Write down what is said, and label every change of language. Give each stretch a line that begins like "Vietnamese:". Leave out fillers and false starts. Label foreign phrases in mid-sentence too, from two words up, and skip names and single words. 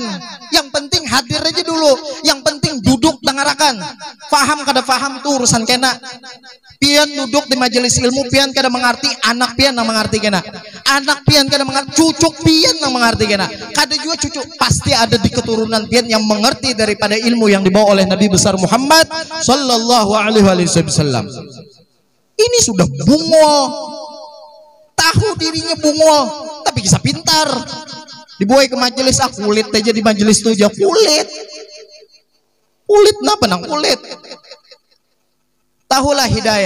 Indonesian: Yang penting hadir aja dulu. Yang penting duduk dengarkan.
Banjar: Paham kada paham tuh urusan kena. Pian duduk di majelis ilmu, pian kada mengerti, anak pian nang mengerti kena. Anak pian kada mengerti, cucuk pian nang mengerti kena. Kada juga cucuk, pasti ada di keturunan pian yang mengerti daripada ilmu yang dibawa oleh Nabi besar Muhammad
Arabic: صلى الله عليه وسلم.
Banjar: Ini sudah bungol, tahu dirinya bungol, tapi kisah pintar. Dibawa ke majelis, kulit aja di majelis tuh aja kulit napa nang kulit. Tahulah hidayah.